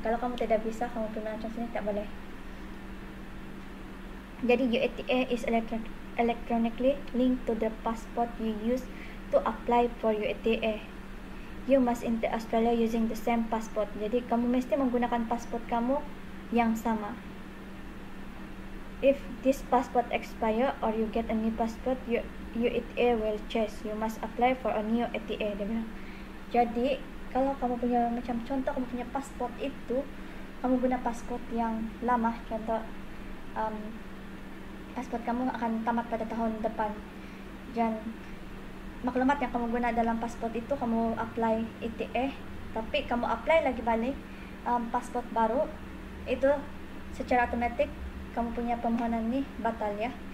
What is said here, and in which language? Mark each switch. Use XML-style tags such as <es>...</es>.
<ms>Kalau kamu tidak bisa, kamu pergi melancong sini tak boleh. Jadi</ms> <en>UATA is electronically linked to the passport you use to apply for UATA. You must enter Australia using the same passport.</en> <ms>Jadi kamu mesti menggunakan pasport kamu yang sama.</ms> <en>If this passport expire or you get a new passport, UATA will change. You must apply for a new ATA.</en> <ms>Dia bilang. Jadi kalau kamu punya, macam contoh kamu punya pasport itu, kamu guna pasport yang lama, contoh pasport kamu akan tamat pada tahun depan, dan maklumat yang kamu guna dalam pasport itu kamu apply ETA, tapi kamu apply lagi balik pasport baru, itu secara otomatis kamu punya permohonan nih batal ya.</ms>